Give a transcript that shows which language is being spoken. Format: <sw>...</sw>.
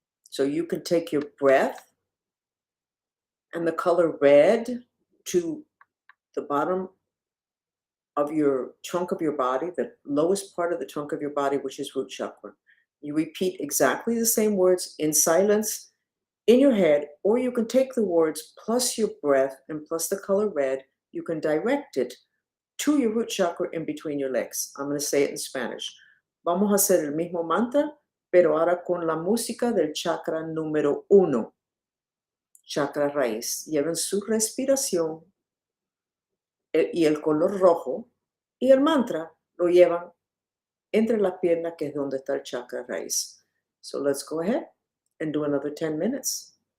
<en>So you can take your breath and the color red to the bottom of your trunk of your body, the lowest part of the trunk of your body, which is root chakra. You repeat exactly the same words in silence in your head, or you can take the words plus your breath and plus the color red. You can direct it to your root chakra in between your legs. I'm going to say it in Spanish.</en> <es>Vamos a hacer el mismo mantra, pero ahora con la música del chakra número 1, chakra raíz. Lleven su respiración y el color rojo, y el mantra lo llevan entre las piernas, que es donde está el chakra raíz.</es> <en>So let's go ahead and do another 10 minutes.</en>